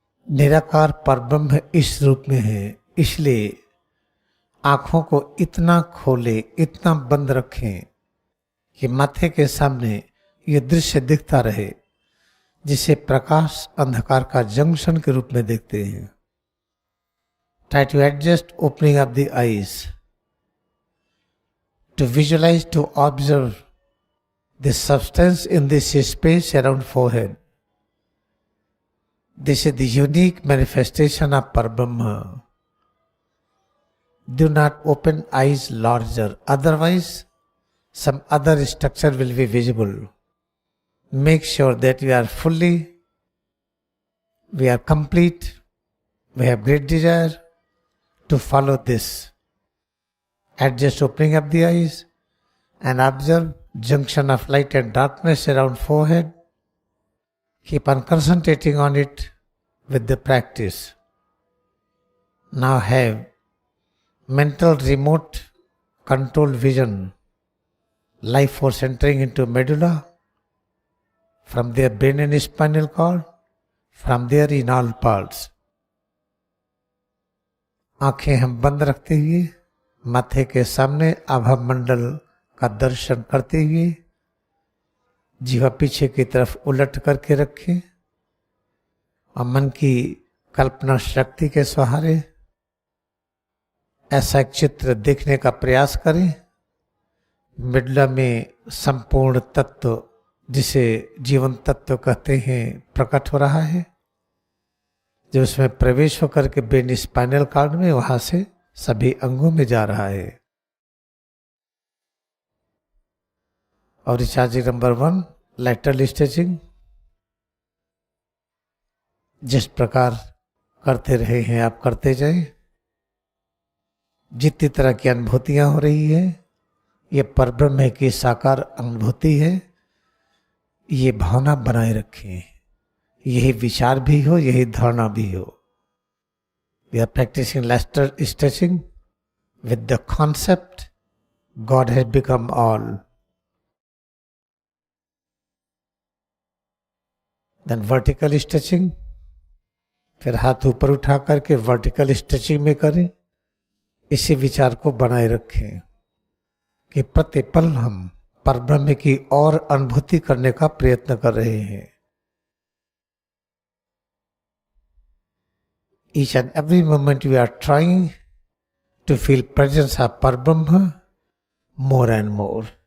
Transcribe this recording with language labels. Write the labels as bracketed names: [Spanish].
[Hindi] निराकार परब्रह्म इस रूप में है, इसलिए आंखों को इतना खोले, इतना बंद रखें कि माथे के सामने ये दृश्य दिखता रहे, जिसे प्रकाश अंधकार का जंक्शन के रूप में देखते हैं। [English] Try to adjust opening up the eyes to visualize, to observe the substance in this space around forehead. This is the unique manifestation of Parabrahma. Do not open eyes larger, otherwise some other structure will be visible. Make sure that we are fully, we are complete, we have great desire to follow this. Adjust opening up the eyes and observe junction of light and darkness around forehead. Keep on concentrating on it with the practice. Now have mental remote control vision, life force entering into medulla, from their brain and spinal cord, from there in all parts. [Hindi] आंखें हम बंद रखते हुए माथे के सामने आभा मंडल का दर्शन करते हुए जीवा पीछे की तरफ उलट करके रखें और मन की कल्पना शक्ति के सहारे ऐसा एक चित्र देखने का प्रयास करें। मिडला में संपूर्ण तत्व जिसे जीवन तत्व कहते हैं प्रकट हो रहा है, जो उसमें प्रवेश होकर के ब्रेन स्पाइनल कॉर्ड में वहां से सभी अंगों में जा रहा है। और रिचार्जिंग नंबर 1 लैटरल स्ट्रेचिंग, जिस प्रकार करते रहे हैं आप करते जाएं। जितनी तरह की अनुभूतियां हो रही है, ये परब्रह्म की साकार अनुभूति है, ये भावना बनाए रखें। यही विचार भी हो, यही धारणा भी हो। [English] We are practising lateral stretching with the concept God has become all. Then vertical stretching, [Hindi] फिर हाथ ऊपर उठा करके वर्टिकल स्ट्रेचिंग में करें। इसी विचार को बनाए रखें कि प्रतिपल हम परब्रह्म की और अनुभूति करने का प्रयत्न कर रहे हैं। [English] Each and every moment we are trying to feel presence of Parabrahma more and more.